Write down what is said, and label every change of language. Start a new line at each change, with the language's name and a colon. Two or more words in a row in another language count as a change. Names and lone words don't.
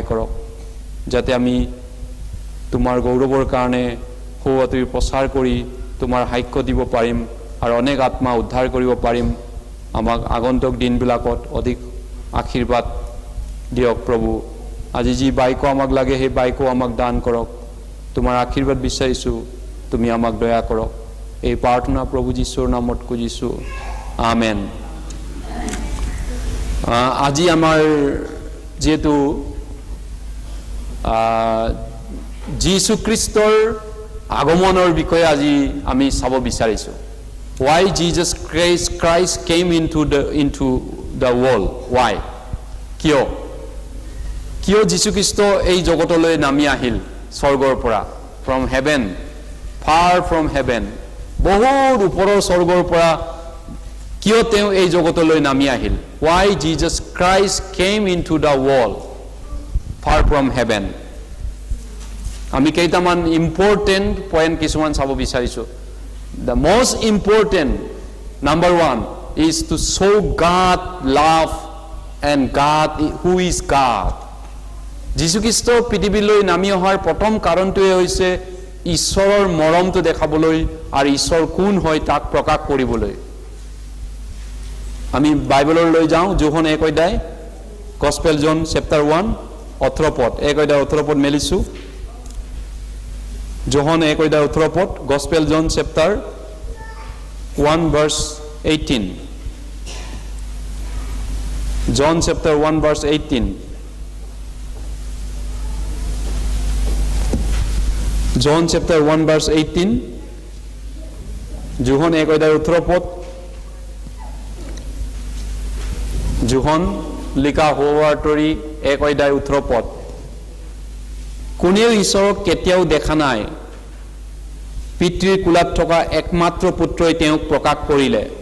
Assamese: কৰক যাতে আমি তোমাৰ গৌৰৱৰ কাৰণে সুবাৰ্তাৰ প্ৰচাৰ কৰি তোমাৰ সাক্ষ্য দিব পাৰিম আৰু অনেক আত্মা উদ্ধাৰ কৰিব পাৰিম আমাক আগন্তুক দিনবিলাকত অধিক আশীৰ্বাদ দিয়ক প্ৰভু আজি যি বাইক আমাক লাগে সেই বাইকো আমাক দান কৰক তোমাৰ আশীৰ্বাদ বিচাৰিছোঁ তুমি আমাক দয়া কৰক এই প্ৰাৰ্থনা প্ৰভু যীশুৰ নামত খুজিছোঁ আমেন আজি আমাৰ যেহেতু যীশু খ্ৰীষ্টৰ আগমনৰ বিষয়ে আজি আমি চাব বিচাৰিছোঁ
English: why Jesus Christ came into the world why
Assamese: কিয় যীশু খ্ৰীষ্ট এই জগতলৈ নামি আহিল স্বৰ্গৰ পৰা
English: from heaven far from heaven
Assamese: বহুত ওপৰৰ স্বৰ্গৰ পৰা কিয় তেওঁ এই জগতলৈ নামি আহিল
English: why Jesus Christ came into the world far from heaven
Assamese: আমি কেইটামান
English: important point
Assamese: কিছুমান চাব বিচাৰিছোঁ
English: the most important number 1 is to show God love and God who is God
Assamese: যীশু খ্ৰীষ্ট পৃথিৱীলৈ নামি অহাৰ প্ৰথম কাৰণটোৱে হৈছে ঈশ্বৰৰ মৰমটো দেখাবলৈ আৰু ঈশ্বৰ কোন হয় তাক প্ৰকাশ কৰিবলৈ আমি বাইবেলৰ লৈ যাওঁ যোহন 1 অধ্যায়
English: Gospel John chapter
Assamese: 1 18 পদ 1 অধ্যায় 18 পদ মেলিছোঁ যোহন 1 অধ্যায় 18 পদ
English: Gospel John chapter 1 verse 18 John chapter 1 verse 18 John chapter 1 verse 18
Assamese: যোহন 1 অধ্যায় 18 পদ যোহন লিখা হোৱাটোৰি 1 অধ্যায় 18 পদ কোনেও ঈশ্বৰক কেতিয়াও দেখা নাই পিতৃৰ কোলাত থকা একমাত্ৰ পুত্ৰই তেওঁক প্ৰকাশ কৰিলে